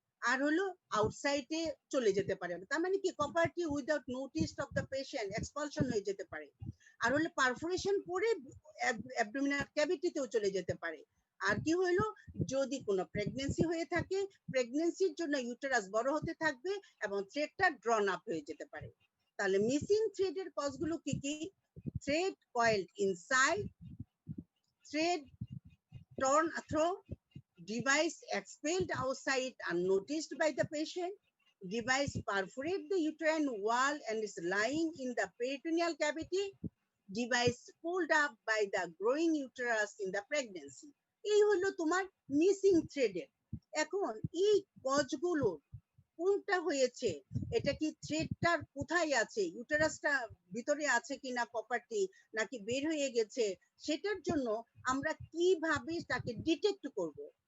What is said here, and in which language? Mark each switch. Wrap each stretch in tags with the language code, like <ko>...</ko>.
<bn>আর হলো আউটসাইডে চলে যেতে পারে, তার মানে কি কপারটি</bn> <en>without notice of the patient</en> <bn>expulsion হয়ে যেতে পারে। আর হলো পারফোরেশন করে অ্যাবডোমিনাল ক্যাভিটিতেও চলে যেতে পারে। আর কি হলো, যদি কোনো প্রেগন্যান্সি হয়ে থাকে, প্রেগন্যান্সির জন্য ইউটেরাস বড় হতে থাকবে এবং থ্রেডটা ড্রন আপ হয়ে যেতে পারে। তাহলে মিসিং থ্রেডের কজগুলো কি কি?</bn> <en>Thread coiled inside, thread torn through, device expelled outside unnoticed by the patient, device perforate the uterine wall and is lying in the peritoneal cavity, device pulled up by the growing uterus in the pregnancy.</en> <bn>এই হলো তোমার missing থ্রেডের। এখন এই কজগুলো কোনটা হয়েছে, এটা কি থ্রেডটার কোথায় আছে, ইউটেরাসটা ভিতরে আছে কিনা কপারটি, নাকি বের হয়ে গেছে, সেটার জন্য আমরা কিভাবে তাকে ডিটেক্ট করব?</bn>